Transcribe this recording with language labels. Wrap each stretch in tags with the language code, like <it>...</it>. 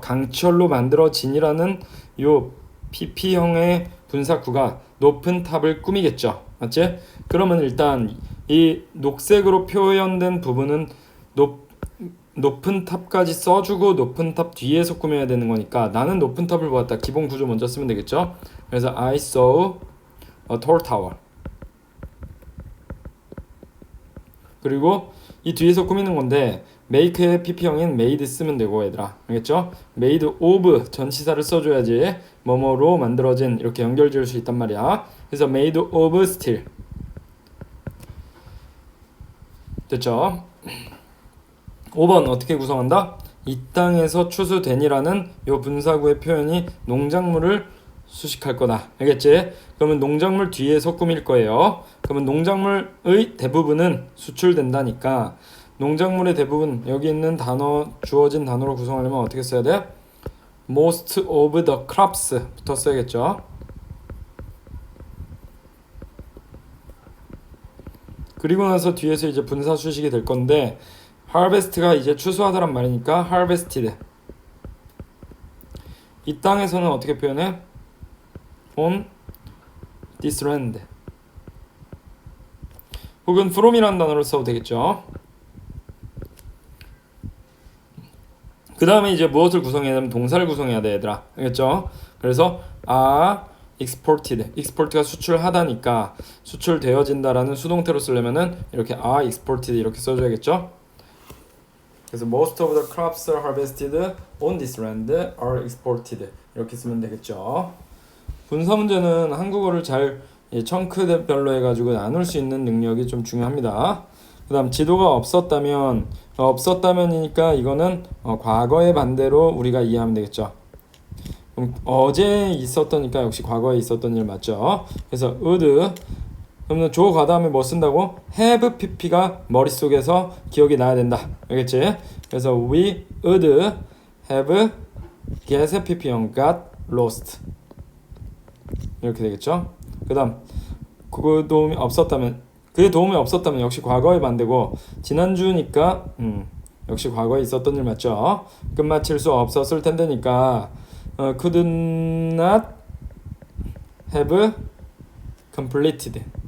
<ko>강철로 만들어진이라는 요 PP형의 분사구가 높은 탑을 꾸미겠죠. 맞지? 그러면 일단 이 녹색으로 표현된 부분은 높은 탑까지 써주고 높은 탑 뒤에서 꾸며야 되는 거니까 나는 높은 탑을 보았다. 기본 구조 먼저 쓰면 되겠죠.</ko> <en>그래서 I saw a tall tower.</en> <ko>그리고 이 뒤에서 꾸미는 건데 make의 pp형인 made 쓰면 되고 얘들아 알겠죠? made of 전치사를 써줘야지 뭐뭐로 만들어진 이렇게 연결 지을 수 있단 말이야. 그래서 made of steel 됐죠? 5번 어떻게 구성한다? 이 땅에서 추수되니라는 요 분사구의 표현이 농작물을 수식할 거다. 알겠지? 그러면 농작물 뒤에서 꾸밀 거예요. 그러면 농작물의 대부분은 수출된다니까 농작물의 대부분 여기 있는 단어 주어진 단어로 구성하려면 어떻게 써야 돼?</ko> <en>most of the crops</en> <ko>부터 써야겠죠. 그리고 나서 뒤에서 이제 분사 수식이 될 건데 harvest가 이제 추수하다란 말이니까 harvested. 이 땅에서는 어떻게 표현해?</ko> <en>on this land.</en> <ko>혹은 from이라는 단어를 써도 되겠죠. 그 다음에 이제 무엇을 구성해야 되면 동사를 구성해야 돼 얘들아. 알겠죠? 그래서 exported. export가 수출하다니까 수출되어진다라는 수동태로 쓰려면은 이렇게 exported 이렇게 써줘야겠죠? 그래서</ko> <en>most of the crops are harvested on this land are exported</en> <ko>이렇게 쓰면 되겠죠. 분사 문제는 한국어를 잘 청크별로 해가지고 나눌 수 있는 능력이 좀 중요합니다. 그 다음 지도가 없었다면이니까 이거는 과거의 반대로 우리가 이해하면 되겠죠. 그럼 어제 있었다니까 역시 과거에 있었던 일 맞죠. 그래서 would 그러면 조과 다음에 뭐 쓴다고? have pp가 머릿속에서 기억이 나야 된다. 알겠지? 그래서</ko> <en>we would have get pp형 got lost</en> <ko>이렇게 되겠죠. 그 다음 그거 도움이 없었다면 그의 도움이 없었다면 역시 과거의 반대고 지난주니까 역시 과거에 있었던 일 맞죠. 끝마칠 수 없었을 텐데니까</ko> <en>could not have completed.</en>